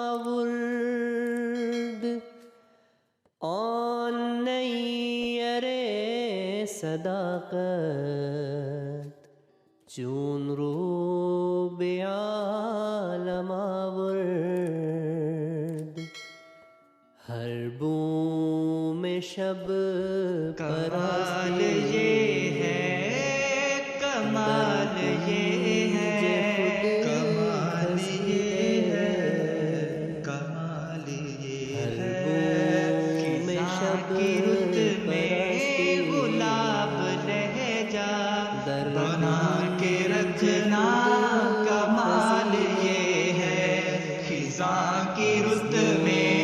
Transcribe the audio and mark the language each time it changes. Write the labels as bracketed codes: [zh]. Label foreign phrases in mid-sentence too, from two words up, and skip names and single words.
[fa] آورد آن نیر صداقت چون رو به عالم آورد ہر بوم شب [ur] کمال یہ ہے کمال یہ ہے کمال یہ ہے کمال یہ ہے خزاں کی رت میں گلاب لہجہ بنا کے رکھنا کمال یہ ہے خزاں کی رت میں